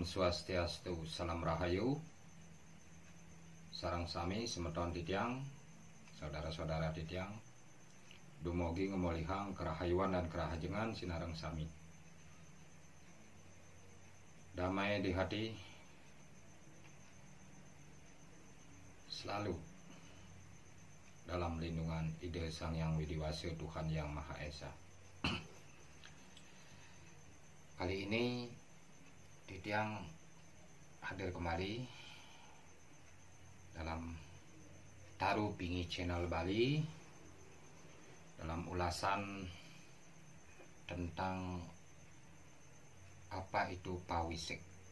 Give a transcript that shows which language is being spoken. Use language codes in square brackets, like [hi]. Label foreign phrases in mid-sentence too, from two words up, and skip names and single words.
[ban] Swastiastu, salam rahayu, sarang sami semeton titiang, saudara-saudara titiang, dumugi ngemolihang kerahayuan dan kerahajengan sinareng sami. [id] Damai di hati selalu dalam lindungan ide Sang Yang Widiwasa, Tuhan Yang Maha Esa. Kali ini Titiang hadir kembali dalam Taru Pingi Channel Bali dalam ulasan tentang apa itu pawisik.